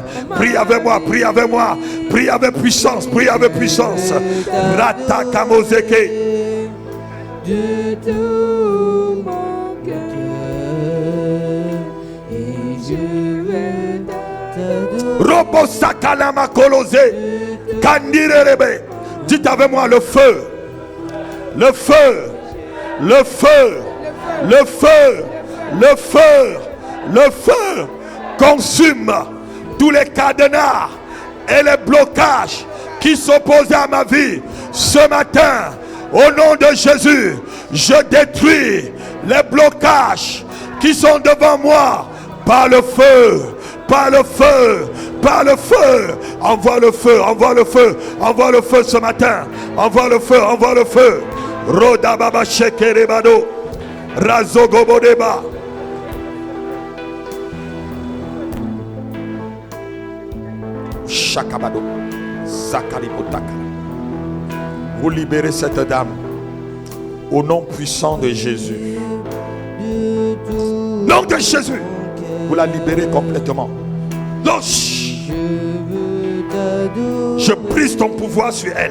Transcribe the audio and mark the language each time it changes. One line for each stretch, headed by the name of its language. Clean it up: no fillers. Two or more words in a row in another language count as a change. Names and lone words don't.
French: Prie avec moi. Prie avec moi. Prie avec puissance. Prie avec puissance. Rata kamozeke. De tout mon cœur, et je vais t'adorer. Robo sakalama kolose. Kandirerebe. Dites avec moi le feu. Le feu. Le feu. Le feu. Le feu. Le feu. Consume tous les cadenas et les blocages qui s'opposaient à ma vie ce matin. Au nom de Jésus, je détruis les blocages qui sont devant moi par le feu, par le feu, par le feu. Envoie le feu, envoie le feu, envoie le feu ce matin. Envoie le feu, envoie le feu. Roda baba shekerebado, razogobodeba. Shakabado, Zakaribotaka. Vous libérez cette dame au nom puissant de Jésus. Nom de Jésus. Vous la libérez complètement. Non. Je brise ton pouvoir sur elle.